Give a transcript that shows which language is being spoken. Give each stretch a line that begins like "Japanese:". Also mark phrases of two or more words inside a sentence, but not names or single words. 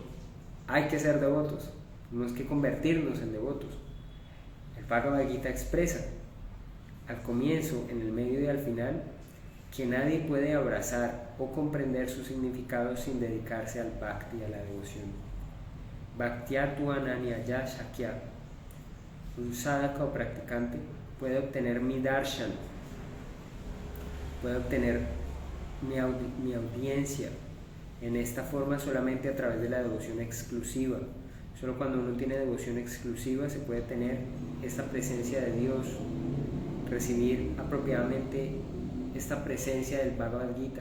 Spanish: Hay que ser devotos, tenemos que convertirnos en devotos. El Bhagavad Gita expresa al comienzo, en el medio y al final que nadie puede abrazar o comprender su significado sin dedicarse al bhakti, a la devoción.
Sanskrit: Bhaktyatu ananyaya shakya.
Spanish: Un sadhaka o practicante puede obtener mi darshan, puede obtener mi audiencia en esta forma solamente a través de la devoción exclusiva. Solo cuando uno tiene devoción exclusiva se puede tener esta presencia de Dios, recibir apropiadamente esta presencia del Bhagavad Gita.